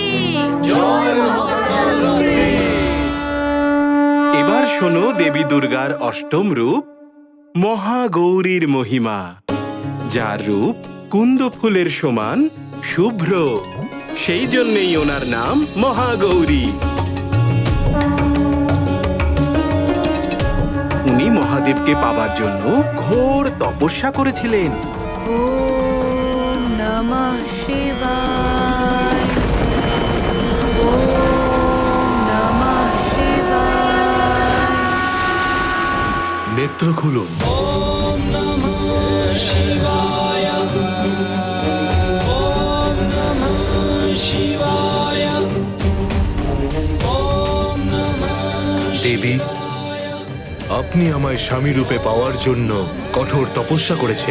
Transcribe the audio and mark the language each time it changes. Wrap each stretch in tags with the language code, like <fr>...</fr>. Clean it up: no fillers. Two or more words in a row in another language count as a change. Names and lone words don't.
<bn>এবার শোনো দেবী দুর্গার অষ্টম রূপ মহাগৌরীর মহিমা, যার রূপ কুন্দ ফুলের সমান শুভ্র, সেই জন্যই ওনার নাম মহাগৌরী। উনি মহাদেবকে পাবার জন্য ঘোর তপস্যা করেছিলেন।</bn> <sa>ওম নমঃ শিবায়। ওম নমঃ শিবায়।</sa> <bn>নেত্র খুলুন। দেবী, আপনি আমায় স্বামী রূপে পাওয়ার জন্য কঠোর তপস্যা করেছেন।</bn>